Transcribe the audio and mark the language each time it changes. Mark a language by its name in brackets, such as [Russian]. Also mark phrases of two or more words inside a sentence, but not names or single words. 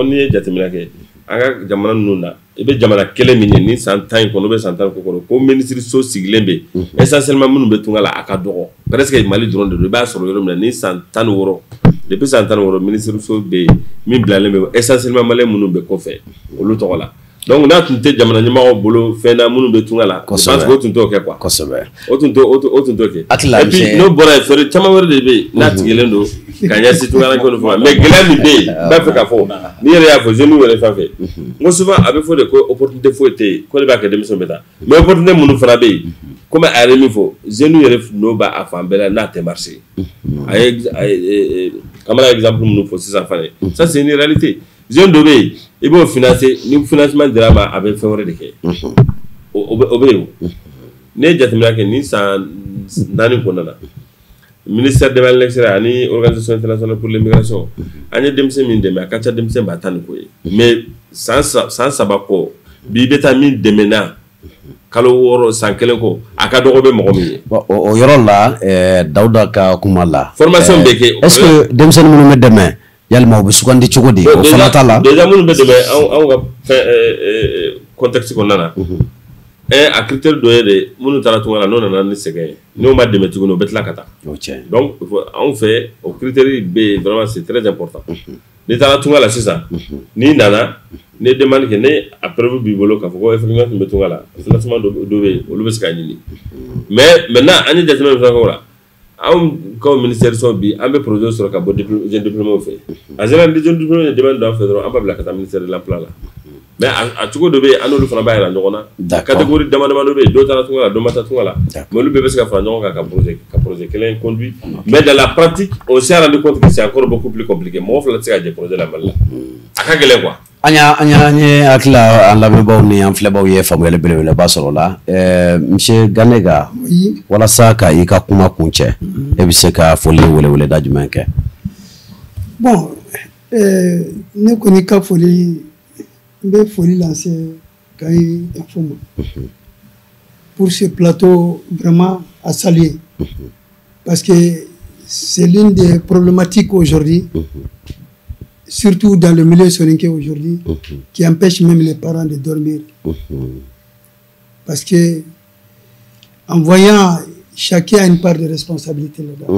[Bambara] n'i ye jateminɛ kɛ an ka jamana ninnu na i bɛ jamana kelen min ye ni san 10 in kɔnɔ [French] ou bien [Bambara] san 10 kɔnɔ ko ministre so sigilen bɛ essentiellement minnu bɛ tunga la a ka dɔgɔ presque Mali dɔrɔn de don i b'a sɔrɔ yɔrɔ min na ni san 16 depuis san 16 ministre so bɛ yen min bilalen bɛ essentiellement maliyɛn minnu bɛ kɔfɛ olu tɔgɔ la donc n'a tun tɛ jamana ɲɛmɔgɔw bolo fɛn na minnu bɛ tunga la [French] je pense que [Bambara] o tun t'o kɛ quoi o tun t'o kɛ [French] et puis [Bambara] n'o bɔra yen fɛɛrɛ caman wɛrɛ de bɛ yen n'a tigɛlen don ka ɲɛsin tunkarankew ni fɛnw ma mais gɛlɛya min bɛ yen n b'a fɛ k'a fɔ n'i yɛrɛ y'a fɔ jeunes yɛrɛ fɛn fɛn n ko souvent a bɛ fɔ de ko opportunité foyi tɛ yen ko ne b'a kɛ denmisɛnw bɛ taa [French] mais opportunité [Bambara] minnu fana bɛ yen comme a yɛrɛ min fɔ jeunes yɛrɛ n'o b'a fan bɛɛ la n'a tɛ marché a ye Kamara exemple minnu fɔ sisan fana [French] ça c'est une réalité [Bambara] jeune dɔ bɛ yen i b'o financer ni financement dira ma a bɛ fɛn wɛrɛ de kɛ o bɛ yen o ne ye jateminɛ kɛ ni san 4 kɔnɔna na [French] ministère de l'extérieur [Bambara] ani [French] organisation internationale pour l'immigration [Bambara] an ye denmisɛn min dɛmɛ a ka ca denmisɛn ba 10 ni ko ye mais san 3 kɔ bi bɛ taa min dɛmɛ na kalo 6 san 1 kɔ a ka dɔgɔ bɛ mɔgɔ min ye. o yɔrɔ la Dawuda ka kuma la formation bɛ kɛ [French] est ce que [Bambara] denmisɛnnin minnu bɛ dɛmɛ yalima u bɛ sugandi cogo di o fana t'a la déjà minnu bɛ dɛmɛ anw ka contexte kɔnɔna na a critère dɔ ye de minnu taara tunga la n'o nana ni sɛgɛn ye n'o ma dɛmɛ tuguni o bɛ tila ka taa donc anw fɛ o critère bɛ yen [French] vraiment c'est très important [Bambara] n'i taara tunga la sisan n'i nana n'i ye demande kɛ ne a preuve b'i bolo k'a fɔ ko effectivement tun bɛ tunga la financement dɔ bɛ yen olu bɛ se k'a ɲini [French] mais maintenant [Bambara] an ye jateminɛ min fana kɛ o la anw ka ministère sɔn bi an bɛ projet sɔrɔ ka bɔ [French] jeune diplômés [Bambara] fɛ [French] en général [Bambara] ni [French] jeune diplômés [Bambara] ye demande dɔ an fɛ dɔrɔn an b'a bila ka taa [French] ministère de l'emploi [Bambara] la mais a cogo dɔ bɛ yen an n'olu fana b'a yira ɲɔgɔn na catégorie dama dama dɔ bɛ yen dɔ taara tunga la dɔ ma taa tunga la mais olu bɛɛ bɛ se ka fara ɲɔgɔn kan ka projet kelen conduit [French] mais dans la pratique on s'est rendu compte que c'est encore beaucoup plus compliqué [Bambara] mɔgɔ fila tɛ se ka jɛ projet la Mali la a ka gɛlɛn quoi. an ye hakilila an lamɛnbaaw ni an filɛbaaw ye faamuyali belebeleba sɔrɔ la monsieur Ganega walasa ka i ka kuma kuncɛ e bɛ se ka foli weleweleda jumɛn kɛ. [French] bon [Bambara] ne kɔni ka foli n bɛ foli [French] lancer Kayi Info ma pour ce plateau vraiment à saluer parce que c'est l'une des problématiques aujourd'hui surtout dans le milieu soninké aujourd'hui, qui empêche même les parents de dormir. Parce que, en voyant, chacun a une part de responsabilité là-dedans.